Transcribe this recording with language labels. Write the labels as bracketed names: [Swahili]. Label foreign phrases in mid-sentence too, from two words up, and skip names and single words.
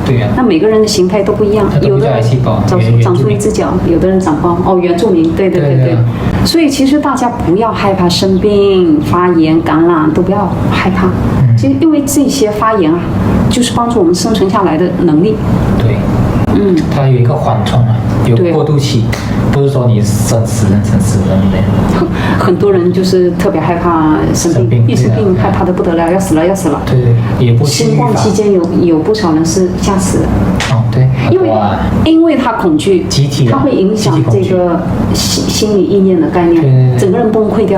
[Chinese] 對呀。那每個人的形態都不一樣，有的人長出一隻腳，有的人長包。原住民，對。所以其實大家不要害怕生病、發炎、感染，都不要害怕。其實因為這些發炎啊，就是幫助我們生存下來的能力。對。它有一個緩衝啊，有過渡期，不是說你生死人的。很多人就是特別害怕生病，一生病害怕得不得了，要死了。對，也不新冠期間有不少人是嚇死的。對，因為他恐懼，他會影響這個心理意念的概念，整個人崩潰掉。